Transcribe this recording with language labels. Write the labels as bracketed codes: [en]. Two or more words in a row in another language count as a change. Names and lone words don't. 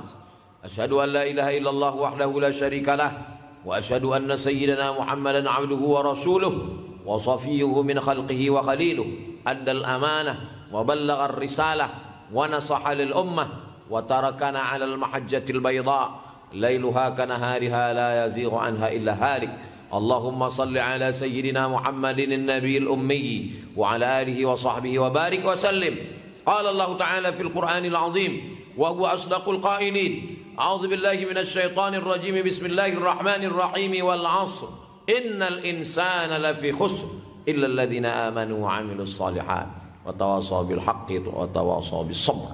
[ar] أشهد أن لا إله إلا الله وحده لا شريك له وأشهد أن سيدنا محمدا عبده ورسوله وصفيه من خلقه وخليله أدى الأمانة وبلغ الرسالة ونصح للأمة وتركنا على المحجة البيضاء ليلها كنهارها لا يزيغ عنها إلا هالك. اللهم صل على سيدنا محمد النبي الأمي وعلى آله وصحبه وبارك وسلم. قال الله تعالى في القرآن العظيم وهو أصدق القائلين أعوذ بالله من الشيطان الرجيم بسم الله الرحمن الرحيم والعصر إن الإنسان لفي خسر إلا الذين آمنوا وعملوا الصالحات وتواصوا بالحق وتواصوا بالصبر.